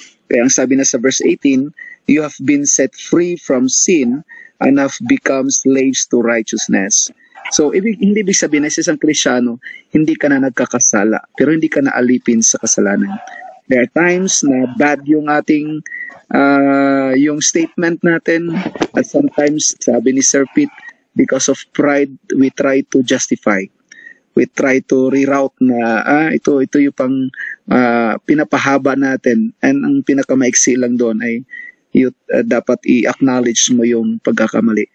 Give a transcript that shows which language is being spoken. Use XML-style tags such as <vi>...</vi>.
<tl>Kaya ang sabi na sa</tl> <en>verse 18, you have been set free from sin and have become slaves to righteousness.</en> <tl>So, hindi ibig sabihin na sa isang Kristiyano, hindi ka na nagkakasala, pero hindi ka na alipin sa kasalanan.</tl> <en>There are times</en> <tl>na bad yung ating yung statement natin,</tl> <en>at sometimes,</en> <tl>sabi ni Sir Pete,</tl> <en>because of pride, we try to justify. We try to reroute</en> <tl>na ito yung pang pinapahaba natin, and ang pinakamaiksi lang doon ay dapat i-acknowledge mo yung pagkakamali.</tl>